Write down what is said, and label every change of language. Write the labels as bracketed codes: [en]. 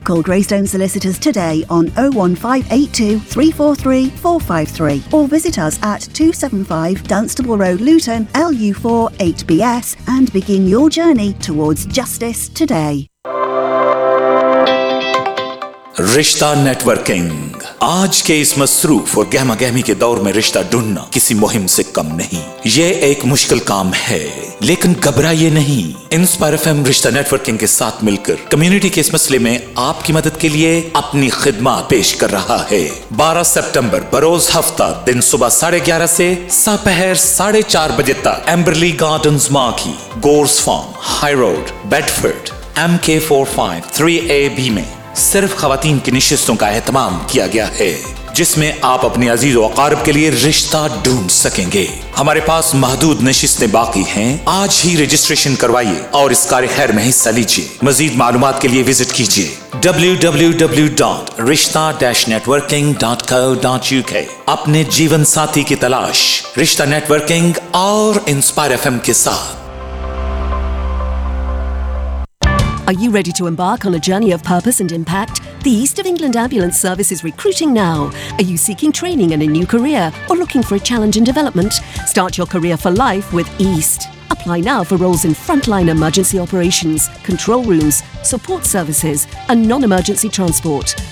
[en] Call Graceland Solicitors today on 01582 343 453 or visit us at 275 Dunstable Road, Luton, LU4 8BS, and begin your journey towards justice today. Rishta Networking. [hi] आज के इस मसरूफ और गहमा गहमी के दौर में रिश्ता ढूंढना किसी मुहिम से कम नहीं। ये एक मुश्किल काम है, लेकिन घबराइए नहीं। Inspire FM रिश्ता नेटवर्किंग के साथ मिलकर कम्युनिटी के इस मसले में आपकी मदद के लिए अपनी खिदमत पेश कर रहा है। 12 सितंबर बरोज हफ्ता दिन सुबह 11:30 से सपहर 4:30 बजे तक एम्बरली गार्डन माखी gorge farm high road Bedford MK453AB में सिर्फ खवातीन की नशस्तों का एहतमाम किया गया है, जिसमें आप अपने अजीज व अकारब के लिए रिश्ता ढूंढ सकेंगे। हमारे पास महदूद नशस्तें बाकी हैं, आज ही रजिस्ट्रेशन करवाइए और इस कार्य खैर में हिस्सा लीजिए। मजीद मालूमात के लिए विजिट कीजिए www.rishta-networking.co.uk। अपने जीवन साथी की तलाश, रिश्ता नेटवर्किंग और इंस्पायर एफएम के साथ। [en] Are you ready to embark on a journey of purpose and impact? The East of England Ambulance Service is recruiting now. Are you seeking training and a new career, or looking for a challenge in development? Start your career for life with East. Apply now for roles in frontline emergency operations, control rooms, support services, and non-emergency transport.